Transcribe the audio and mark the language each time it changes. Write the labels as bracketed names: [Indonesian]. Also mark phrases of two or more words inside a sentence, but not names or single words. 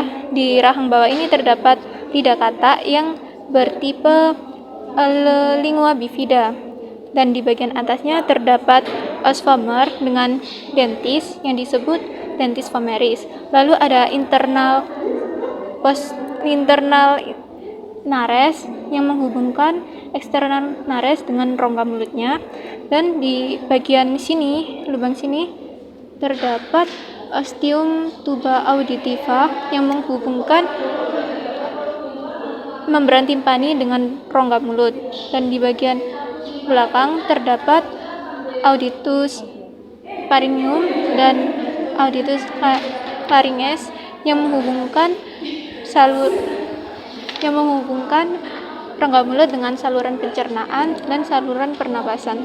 [Indonesian] Di rahang bawah ini terdapat lidah katak yang bertipe [Latin] lingua bifida, [Indonesian] dan di bagian atasnya terdapat [Latin] os vomer [Indonesian] dengan dentis yang disebut [Latin] dentis vomeris. [Indonesian] Lalu ada [Latin] internal nares [Indonesian] yang menghubungkan eksternal nares dengan rongga mulutnya, dan di bagian sini, lubang sini, terdapat [Latin] ostium tuba auditiva [Indonesian] yang menghubungkan membran timpani dengan rongga mulut, dan di bagian belakang terdapat [Latin] auditus pharyngeum [Indonesian] dan [Latin] auditus larynges [Indonesian] yang menghubungkan rongga mulut dengan saluran pencernaan dan saluran pernapasan.